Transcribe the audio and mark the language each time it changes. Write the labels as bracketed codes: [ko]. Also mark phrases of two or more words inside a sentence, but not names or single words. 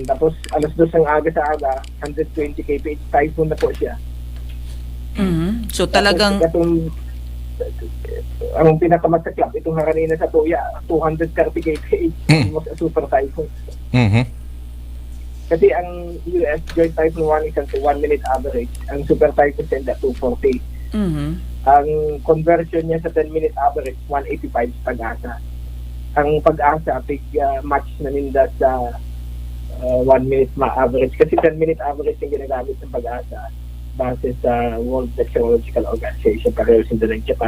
[bik] Tapos alas 2 ang aga sa aga, 120 kph. [tl] Typhoon na po siya. So talagang... Ang pinakamasaklap, itong kanina sa Tuya, 230 kph. [en] Super typhoon. [tl] Kasi ang US Joint Typhoon Warning Center [en] 1 minute average, [tl] ang Super Typhoon Center 240. Ang conversion niya sa [en] 10 minute average [tl] 185 sa Pag-asa. Ang Pag-asa match na ninda sa [en] 1 minute average [tl] kasi [en] 10 minute average [tl] yung ginagamit ng Pag-asa base sa World Meteorological Organization, pareho sila ng Japan.